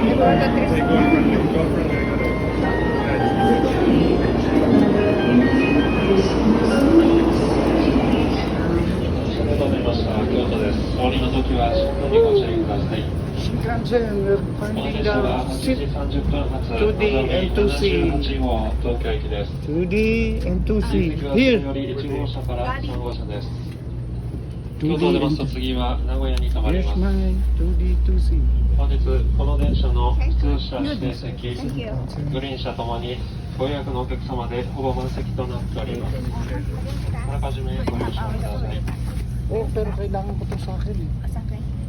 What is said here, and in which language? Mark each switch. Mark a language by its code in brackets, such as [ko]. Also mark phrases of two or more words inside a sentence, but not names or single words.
[en] Shinkansen, we're finding the seat 2D and 2C. 2D and 2C. Here. [ja] 京都でますと次は名古屋に停まり [en] Here's [ja] ます。 [en] mine. 2D, 2C. [ja] 本日この電車の普通車指定席、 [en] Thank you. [ja] グリーン車ともにご予約のお客様でほぼ満席となっております。あらかじめご了承ください。 [tl] Oh, pero kailangan ko to sa akin eh. Sa akin?